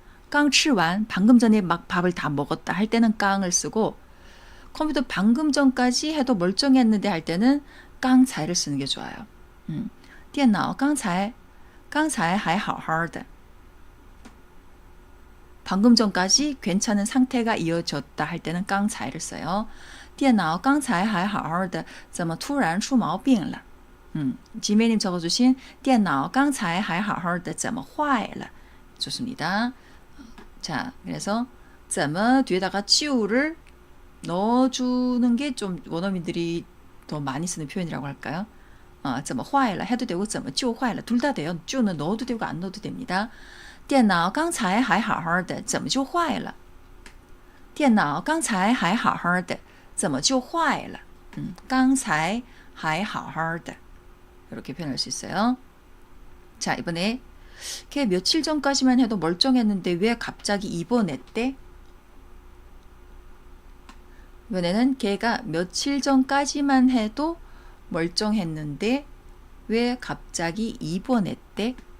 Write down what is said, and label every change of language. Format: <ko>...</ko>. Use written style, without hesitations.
<ko>깡 치완 방금 전에 막 밥을 다 먹었다 할 때는 깡을 쓰고 컴퓨터 방금 전까지 해도 멀쩡했는데 할 때는 깡才를 쓰는 게 좋아요.</ko> <zh>电脑刚才还好好的</zh> <ko>방금 전까지 괜찮은 상태가 이어졌다 할 때는 깡才를 써요.</ko> <zh>电脑刚才还好好的怎么突然出毛病了?</zh> <ko>지메님 적어주신</ko> <zh>电脑刚才还好好的怎么坏了?</zh> <ko>좋습니다. 자, 그래서 怎么 뒤에다가 치우를 넣어주는 게 좀 원어민들이 더 많이 쓰는 표현이라고 할까요?</ko> <zh>怎么坏了</zh> <ko>해도 되고</ko> <zh>怎么就坏了</zh> <ko>둘 다 돼요. 就는 넣어도 되고 안 넣어도 됩니다.</ko> <zh>电脑刚才还好好的怎么就坏了?电脑刚才还好好的怎么就坏了? 刚才还好好的</zh> <ko>이렇게 표현할 수 있어요. 자, 이번에 걔 며칠 전까지만 해도 멀쩡했는데 왜 갑자기 입원했대? 이번에는 걔가 며칠 전까지만 해도 멀쩡했는데 왜 갑자기 입원했대?</ko>